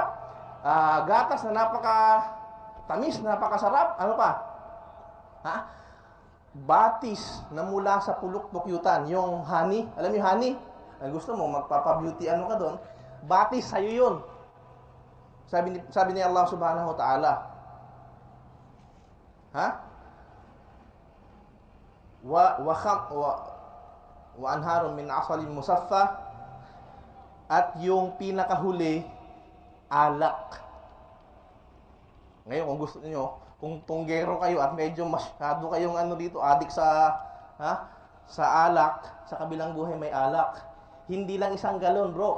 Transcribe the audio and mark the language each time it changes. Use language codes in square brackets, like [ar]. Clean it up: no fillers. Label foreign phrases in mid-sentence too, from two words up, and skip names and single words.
[tl] Gatas na napakatamis, napakasarap. Ano pa? Batis na mula sa pulok-pukyutan. Yung honey. Alam niyo honey? Ang gusto mo, magpapa-beauty ano ka doon. Batis, sa'yo yun. Sabi ni Allah [ar] سبحانه وتعالى. وأنهار من عسل مصفى. [tl] At yung pinakahuli, alak. Ngayon, kung gusto niyo, kung tunggero kayo at medyo masyado kayong adik sa alak, sa kabilang buhay may alak. Hindi lang 1 galon, bro.